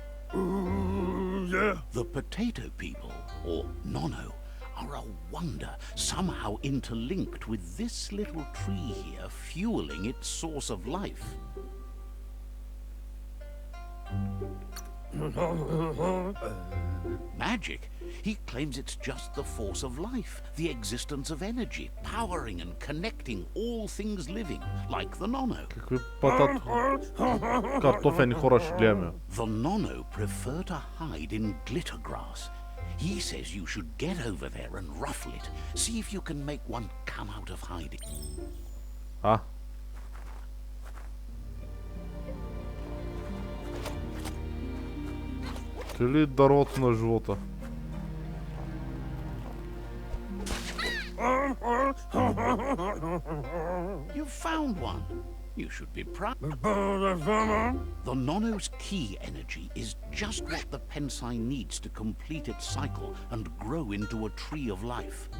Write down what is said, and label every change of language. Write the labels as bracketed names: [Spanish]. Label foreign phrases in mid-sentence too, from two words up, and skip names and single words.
[English] The potato people, or Nono, are a wonder, somehow interlinked with this little tree here, fueling its source of life. Magic? He claims it's just the force of life, the existence of energy, powering and connecting all things living, like the Nono. [Bulgarian] Какви картофени хора ще гледаме? [English] The Nono prefer to hide in glitter grass. He says you should get over there and ruffle it. See if you can make one come out of hiding. [Bulgarian] Ти ли дървото на живота? [English] You found one. You should be proud. The Nono's key energy is just what the Pensai needs to complete its cycle and grow into a tree of life.